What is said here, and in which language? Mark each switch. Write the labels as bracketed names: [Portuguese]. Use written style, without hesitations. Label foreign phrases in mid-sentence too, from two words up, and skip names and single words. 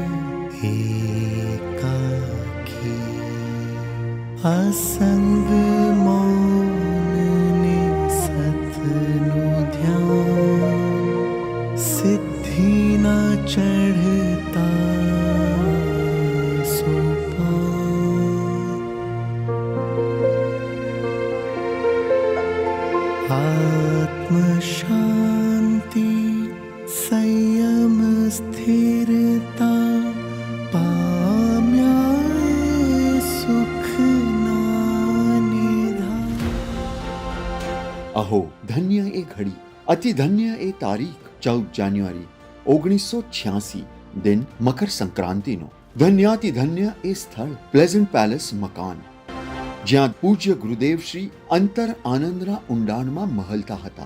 [Gujarati] એકાકી અસંગ મૌન સતનું ધ્યાન સિદ્ધિ ના ચઢતા આત્મ શાંતિ સંયમ સ્થિરતા પામ્યા સુખ ના નિધાન. અહો, ધન્ય એ ઘડી, અતિ ધન્ય એ તારીખ 14 જાન્યુઆરી 1986 દિન મકર સંક્રાંતિનો. ધન્યાતિ ધન્ય એ સ્થળ પ્લેઝન્ટ પેલેસ મકાન જ્યાં પૂજ્ય ગુરુદેવ શ્રી અંતર આનંદના ઊંડાણમાં મહલતા હતા.